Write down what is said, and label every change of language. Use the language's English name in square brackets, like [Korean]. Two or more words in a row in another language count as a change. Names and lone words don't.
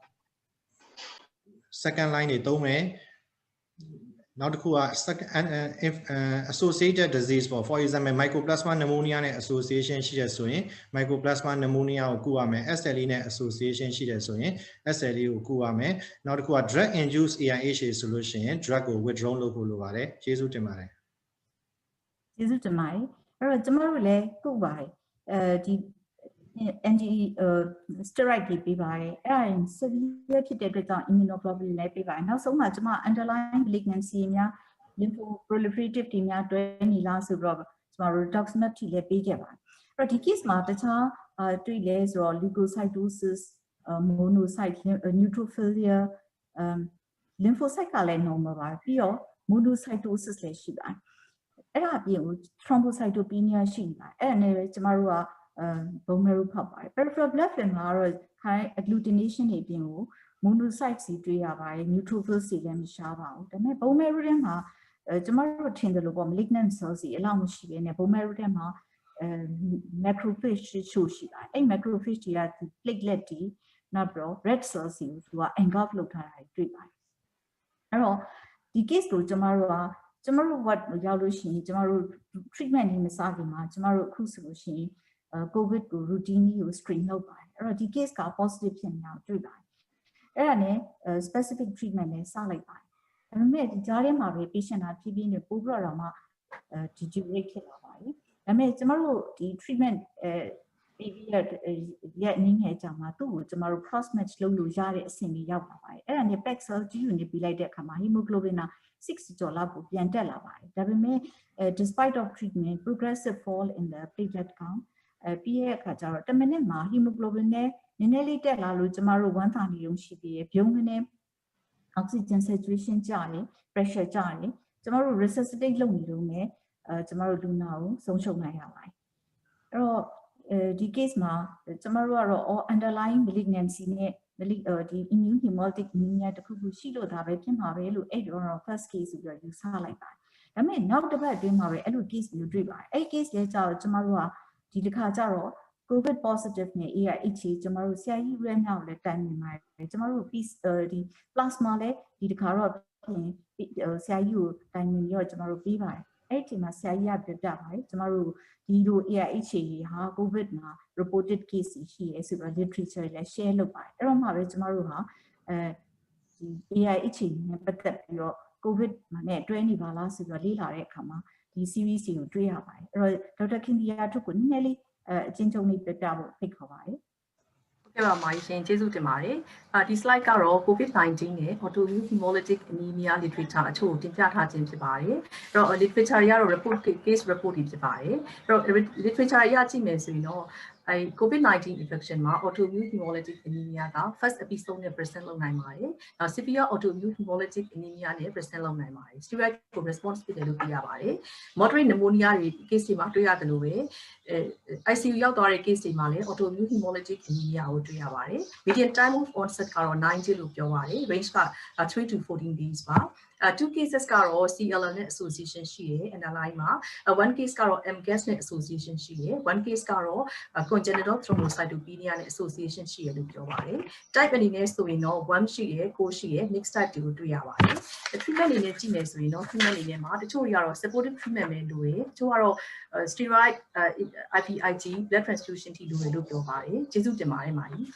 [English] second line [Burmese] တွေသုံးမယ်နောက်တစ်ခုက [English] associated disease for example mycoplasma pneumonia [Burmese] နဲ့ association ရှိတယ်ဆိုရင် [English] mycoplasma pneumonia [Burmese] ကိုကုရမယ် SLE နဲ့ association ရှိတယ်ဆိုရင် SLE ကိုကုရမယ်နောက်တစ်ခုက [English] drug induced AIH [Burmese] ဆိုလို့ရှိရင် drug ကို withdraw လုပ်ဖို့လိုပါတယ်ကျေးဇူးတင်ပါတယ် ကျေးဇူးတင်ပါတယ်အဲ့တော့ကျမတို့လည်းကုပါတယ်ဒီ [English] NGE steroid [Burmese] တွေပေးပါတယ်အဲ့ဒါရင် severe ဖြစ်တဲ့အတွက်ကြောင့် immunoglobulin လည်းပေးပါတယ်နောက်ဆုံးမှာကျမ [English] underlying malignancy [Burmese] များ lymphoproliferative တွေများတွဲနေလားဆိုတော့ကျမတို့ rituximab ထိလည်းပေးခဲ့ပါတယ်အဲ့တော့ဒီ case မှာတခြားတွေ့လဲဆိုတော့ [English] leukocytosis monocyte neutrophilia [Burmese] lymphocyte ကလည်း normal ပါပြီးတော့ monocytosis လည်းရှိပါတယ်အဲ့ဒါအပြင် thrombocytopenia ရှိနေပါတယ်အဲ့ဒါနဲ့ကျမတို့က [English] bone marrow [Burmese] ဖောက်ပါတယ် [English] peripheral blood film [Burmese] မှာတော့ [English] high agglutination [Burmese] တွေအပြင်ကို monocytes တွေတွေ့ရပါတယ် neutrophils တွေလည်းမရှားပါဘူးဒါပေမဲ့ [English] bone marrow [Burmese] ထဲမှာကျမတို့ထင်တယ်လို့ပေါ့ [English] malignant cells [Burmese] တွေအလောက်မရှိဘဲနဲ့ [English] bone marrow [Burmese] ထဲမှာ macrophage ချို့ရှိပါတယ်အဲ့ macrophage တွေက platelet တွေနောက်ပြီးတော့ [English] red cells [Burmese] တွေကိုသူက engulf လုပ်ထားတာတွေ့ပါတယ်အဲ့တော့ဒီ case ကိုကျမတို့ what ရောက်လို့ရှိရင်ကျမတို့ treatment တွေမစခင်မှာကျမတို့အခုဆိုလို့ရှိရင်COVID ကို routine ကို screen လုပ်ပါတယ်အဲ့တော့ဒီ case က positive ဖြစ်နေတာတွေ့ပါတယ်အဲ့ဒါနဲ့ [English] specific treatment [Burmese] နဲ့စလိုက်ပါတယ်ဒါပေမဲ့ဒီကြားထဲမှာပဲ patient ကဖြည်းဖြည်းနဲ့ပိုးပြီးတော့မှdeteriorate ဖြစ်လာပါတယ်ဒါပေမဲ့ကျမတို့ဒီ treatment ပြီးပြီးရက်နည်းငယ်ကြာ မှာသူ့ကိုကျမတို့ [English] cross match [Burmese] လုပ်လို့ရတဲ့အဆင့်ကြီးရောက်လာပါတယ်အဲ့ဒါနဲ့ [English] PEG cell G unit [Burmese] ပြီးလိုက်တဲ့အခါမှာ hemoglobin က6ကျော်လောက်ကိုပြန်တက်လာပါတယ်ဒါ ပေမဲ့ [English] despite of treatment progressive fall in the platelet count [Burmese] ပြီးရဲ့အခါကျတော့10မိနစ်မှာ hemoglobin နဲ့နည်းနည်းလေးတက်လာ လို့ကျမတို့ဝမ်းသာနေုံရှိပြီးပြုံးကနေ [English] oxygen saturation [Burmese] ကျတယ် pressure ကျတယ်ကျမတို့ resuscitate လုပ်နေလို့နဲ့ကျမတို့လူနာကိုဆုံးရှုံးနိုင်ရပါတယ်အဲ့တော့ဒီ case မှာကျမတို့ကတော့ [English] underlying malignancy [Burmese] နဲ့ဒီ [English] immune hemolytic anemia [Burmese] တခုခုရှိလို့ဒါပဲဖြစ်မှာပဲလို့အဲ့တော့ [English] first case [Burmese] ဆိုပြီးယူဆလိုက်ပါတယ်ဒါပေမဲ့နောက်တစ်ပတ်အတွင်းမှာပဲအဲ့လို case မျိုးတွေ့ပါတယ်အဲ့ case လဲကျတော့ကျမတို့ကဒီတစ်ခါကျတော့ [English] COVID positive [Burmese] နဲ့ AIH ကျမတို့ဆရာကြီး RAM ရောက်လဲတိုင်နေပါတယ်ကျမတို့ဒီ plasma လဲဒီတစ်ခါတော့ဆရာကြီးကို တိုင်နေရောကျမတို့ပြီးပါတယ်အဲ့ဒီအချိန်မှာဆရာကြီးကပြပါတယ်ကျမတို့ဒီလို AIH ဟာ COVID မှာ [English] reported case [Burmese] ရှိရဲဆိုတော့ literature လည်း share လုပ်ပါတယ်အဲ့တော့မှပဲကျမတို့ဟာဒီ AIH နဲ့ပတ်သက်ပြီးတော့ COVID နဲ့တွဲနေပါလားဆိုတော့လေ့လာတဲ့အခါမှာဒီ series ကိုတွေ့ရပါတယ်အဲ့တော့ဒေါက်တာခင်ဒီယာထုတ်ကိုနည်းနည်းလေးအချင်းချင်းလေးပြပြဖို့ဖိတ်ခေါ်ပါတယ် ဟုတ်ကဲ့ပါမာရှင်ကျေးဇူးတင်ပါတယ်ဒီ slide ကတော့ COVID-19 နဲ့ [English] autoimmune hemolytic anemia literature [Burmese] အချို့ကိုတင်ပြထားခြင်းဖြစ်ပါတယ်အဲ့တော့ literature ရတော့ [English] report case report [Burmese] တွေဖြစ်ပါတယ်အဲ့တော့ literature ရကြည့်မယ်ဆိုရင်တော့ [English] COVID-19 infection [Burmese] မှာ [English] autoimmune hemolytic anemia [Burmese] က [English] first episode [Burmese] နဲ့ present လုပ်နိုင်ပါတယ်။နောက် [English] severe autoimmune hemolytic anemia [Burmese] နဲ့ present လုပ်နိုင်ပါတယ်။ steroid ကို response ဖြစ်တယ်လို့သိရပါတယ်။ [English] moderate pneumonia [Burmese] တွေ case တွေမှာတွေ့ရတယ် လို့ပဲ ICU ရောက်သွားတဲ့ case တွေမှာလည်း [English] autoimmune hemolytic anemia [Burmese] ကိုတွေ့ရပါတယ်။ [English] median time of onset [Burmese] ကတော့ [English] 9 days [Burmese] လို့ပြောပါတယ်။ range က3 [English] to 14 days [Burmese] ပါ။ [English] two cases [Burmese] ကတော့ CLL နဲ့ association ရှိတယ် NLI မှာ [English] one case [Burmese] ကတော့ MGAS နဲ့ association ရှိတယ် [English] one case [Burmese] ကတော့ [English] congenital thrombocytopenia [Burmese] နဲ့ association ရှိတယ်လို့ပြောပါတယ် type အနေနဲ့ဆိုရင်တော့ 1 ရှိတယ် 9 ရှိတယ် [English] mixed type [Burmese] တွေကိုတွေ့ရပါတယ် treatment အနေနဲ့ကြည့်မယ်ဆိုရင်တော့ treatment အနေနဲ့မှာတချို့တွေကတော့ [English] supportive treatment [Burmese] ပဲလိုတယ်တချို့ကတော့ [English] steroid IVIG blood transfusion [Burmese] ထိလိုတယ်လို့ပြောပါတယ်ကျေးဇူးတင်ပါတယ်မာကြီး